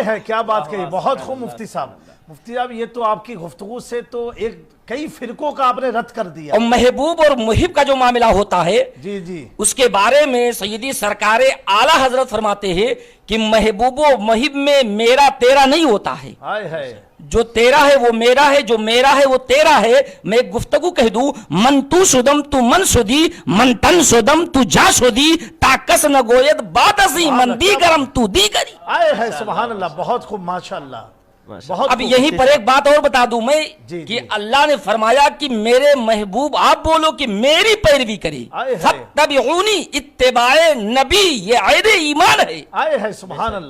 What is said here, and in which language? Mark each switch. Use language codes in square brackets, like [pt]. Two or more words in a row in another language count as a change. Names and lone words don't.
[ur] آئے ہے، کیا بات کہی، بہت خوب مفتی صاحب۔ مفتی صاحب یہ تو آپ کی گفتگو سے تو ایک کئی فرقوں کا آپ نے رد کر دیا۔ اور محبوب اور محب کا جو معاملہ ہوتا ہے جی جی، اس کے بارے میں سیدی سرکار اعلیٰ حضرت فرماتے ہیں کہ محبوب و محب میں میرا تیرا نہیں ہوتا ہے، آئے ہے، جو تیرا ہے وہ میرا ہے، جو میرا ہے وہ تیرا ہے۔ میں ایک گفتگو کہہ دوں، [fa] من تو شدم تو من شدی، من تن شدم تو جا شدی، تا کس نہ گوید بات ازی من دیگرم تو دیگری۔ [ur] آئے ہے [ar] سبحان اللہ، [ur] بہت خوب، ماشاءاللہ۔ بہت اب یہیں پر ایک بات اور بتا دوں میں کہ اللہ نے فرمایا کہ میرے محبوب آپ بولو کہ میری پیروی کری، فاتبعونی، اتباع نبی یہ عین ایمان ہے۔ آئے ہے [ar] سبحان اللہ۔